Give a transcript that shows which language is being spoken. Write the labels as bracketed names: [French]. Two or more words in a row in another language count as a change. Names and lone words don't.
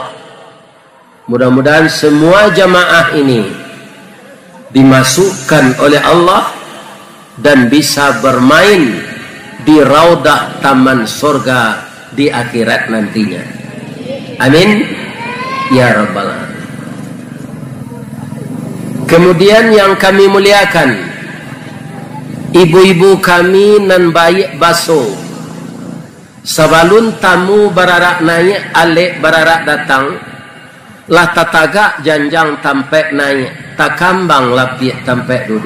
[Indonesian] Mudah-mudahan semua jamaah ini dimasukkan oleh Allah dan bisa bermain di Raudhah taman surga di akhirat nantinya. [Arabic] Amin ya rabbal alamin. [Indonesian] Kemudian yang kami muliakan, ibu-ibu kami [Minangkabau] nan baik baso, sebelum tamu bararak naik alik bararak datang, lah tataga janjang tampek naik, tak kambang lapik tampek duduk.